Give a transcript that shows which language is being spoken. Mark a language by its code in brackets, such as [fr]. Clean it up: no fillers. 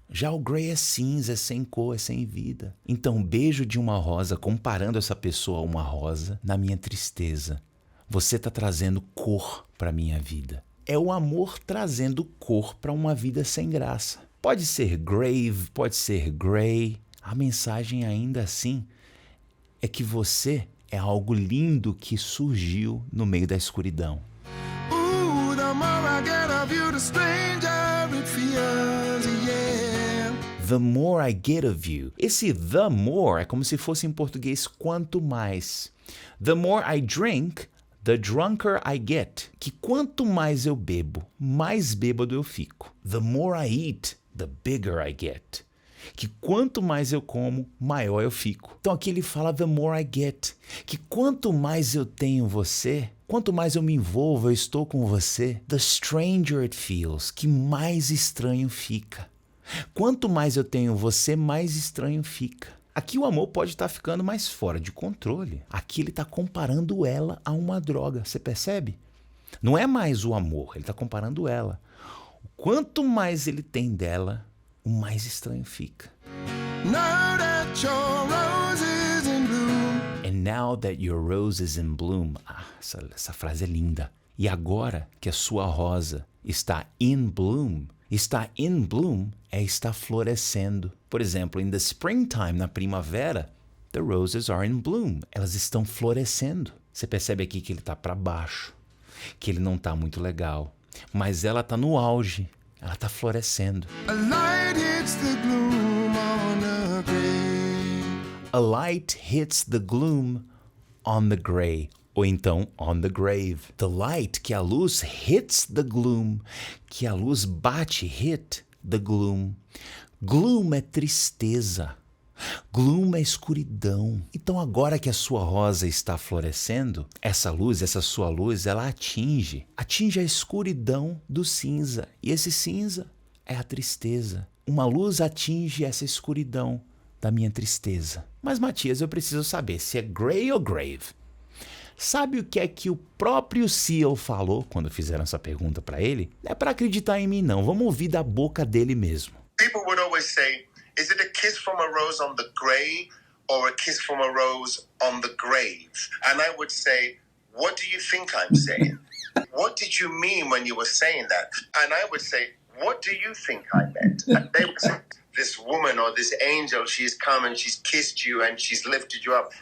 [pt] Já o gray é cinza, é sem cor, é sem vida. Então, o beijo de uma rosa, comparando essa pessoa a uma rosa, na minha tristeza, você está trazendo cor para a minha vida. É o amor trazendo cor para uma vida sem graça. Pode ser grave, pode ser gray. A mensagem ainda assim é que você é algo lindo que surgiu no meio da escuridão. [en] The more I get of you, the stranger it feels, yeah. The more I get of you. [pt] Esse the more é como se fosse em português quanto mais. [en] The more I drink, the drunker I get. [pt] Que quanto mais eu bebo, mais bêbado eu fico. [en] The more I eat, the bigger I get. [pt] Que quanto mais eu como, maior eu fico. Então aqui ele fala [en] the more I get. [pt] Que quanto mais eu tenho você, quanto mais eu me envolvo, eu estou com você, [en] the stranger it feels, [pt] que mais estranho fica. Quanto mais eu tenho você, mais estranho fica. Aqui o amor pode estar ficando mais fora de controle. Aqui ele está comparando ela a uma droga, você percebe? Não é mais o amor, ele está comparando ela. Quanto mais ele tem dela, o mais estranho fica. [en] Now that your rose is in bloom. And now that your rose is in bloom. [pt] Essa frase é linda. E agora que a sua rosa está in bloom, é estar florescendo. Por exemplo, [en] in the springtime, [pt] na primavera, [en] the roses are in bloom. [pt] Elas estão florescendo. Você percebe aqui que ele está para baixo, que ele não está muito legal. Mas ela está no auge, ela está florescendo. [en] A light hits the gloom on the grave. A light hits the gloom on the gray. [pt] Ou então, [en] on the grave. The light, [pt] que a luz [en] hits the gloom, [pt] que a luz bate, [en] hit the gloom. [pt] Gloom é tristeza. Gloom é escuridão. Então agora que a sua rosa está florescendo, essa luz, essa sua luz, ela atinge a escuridão do cinza. E esse cinza é a tristeza. Uma luz atinge essa escuridão da minha tristeza. Mas Matias, eu preciso saber se é gray ou grave. Sabe o que o próprio Seal falou quando fizeram essa pergunta para ele? Não é para acreditar em mim não, vamos ouvir da boca dele mesmo. [en] People would always say, is it a kiss from a rose on the grey or a kiss from a rose on the grave? And I would say, what do you think I'm saying? What did you mean when you were saying that? And I would say, what do you think I meant? And they would say, this woman or this angel, she's come and she's kissed you and she's lifted you up.